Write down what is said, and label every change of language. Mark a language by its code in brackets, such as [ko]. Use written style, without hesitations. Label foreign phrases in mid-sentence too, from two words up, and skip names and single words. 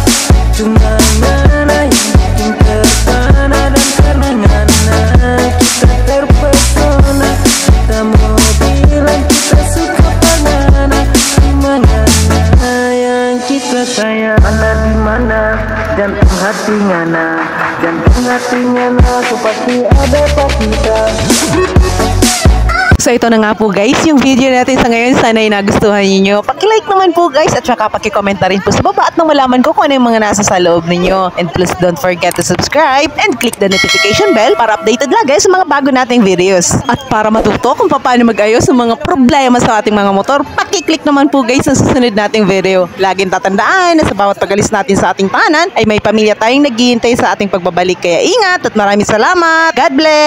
[xmm] Cuma mana yang bikin terpana, dan karena ngana kita terpesona. Kita mau bilang kita suka pangana, cuma ngana yang kita sayang. Mana di mana jantung hati ngana, jantung hati ngana, so pasti ada pas kita. [tl] So ito na nga po guys, yung video natin sa ngayon. Sana ay nagustuhan ninyo. Paki-like naman po guys, at saka paki-comment na rin po sa baba, at nang malaman ko kung ano yung mga nasa sa loob ninyo. [en] And please don't forget to subscribe and click the notification bell [tl] para updated lagi sa mga bago nating videos. At para matuto kung paano mag-ayos ng mga problema sa ating mga motor, paki-click naman po guys ang susunod nating video. Laging tatandaan na sa bawat pag-alis natin sa ating tahanan ay may pamilya tayong naghihintay sa ating pagbabalik. Kaya ingat at maraming salamat.